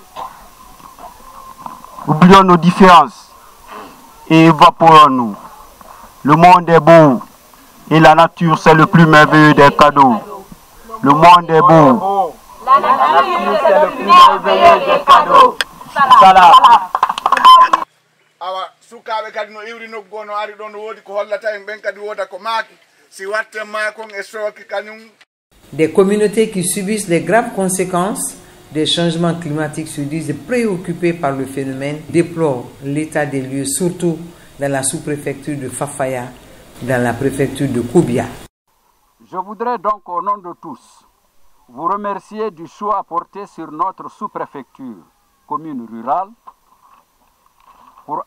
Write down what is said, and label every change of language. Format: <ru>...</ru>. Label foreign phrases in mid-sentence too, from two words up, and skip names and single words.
<fr>Oublions nos différences et évaporons-nous. Le monde est beau et la nature c'est le plus merveilleux des cadeaux. Le monde est beau. La nature c'est le plus merveilleux des cadeaux.</fr> <ff>Salam. Awa sukaɓe kadi no iwri noggo no ari ɗon woodi ko hollata en ɓen kadi woda ko maaki si watte maakon e sooki kañum.</ff> <fr>Des communautés qui subissent les graves conséquences des changements climatiques se disent préoccupées par le phénomène, déplorent l'état des lieux, surtout dans la sous-préfecture de Fafaya, dans la préfecture de Koubia. Je voudrais donc au nom de tous vous remercier du choix apporté sur notre sous-préfecture, commune rurale, pour</fr>